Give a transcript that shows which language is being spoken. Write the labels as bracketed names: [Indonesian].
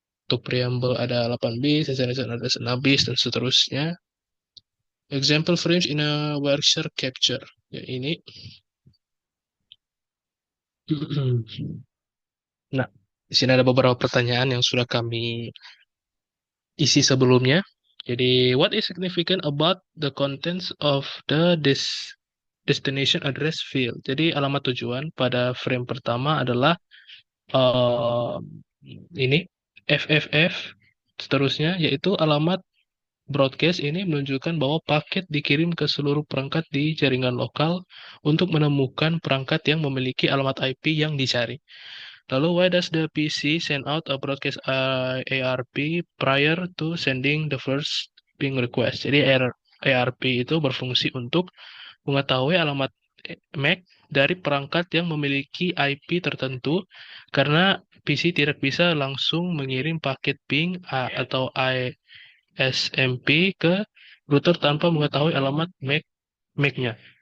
[Indonesian] Untuk preamble ada 8 bit, SNSN ada 6 bit, dan seterusnya. [English] Example frames in a Wireshark capture. [Indonesian] Ya, ini. Nah, di sini ada beberapa pertanyaan yang sudah kami isi sebelumnya. [English] Jadi, what is significant about the contents of the destination address field? [Indonesian] Jadi, alamat tujuan pada frame pertama adalah uh, ini FFF, seterusnya yaitu alamat broadcast ini menunjukkan bahwa paket dikirim ke seluruh perangkat di jaringan lokal untuk menemukan perangkat yang memiliki alamat IP yang dicari. [English] Lalu, why does the PC send out a broadcast ARP prior to sending the first ping request? [Indonesian] Jadi ARP itu berfungsi untuk mengetahui alamat MAC dari perangkat yang memiliki IP tertentu karena PC tidak bisa langsung mengirim paket ping atau ISMP ke router tanpa mengetahui alamat MAC-nya.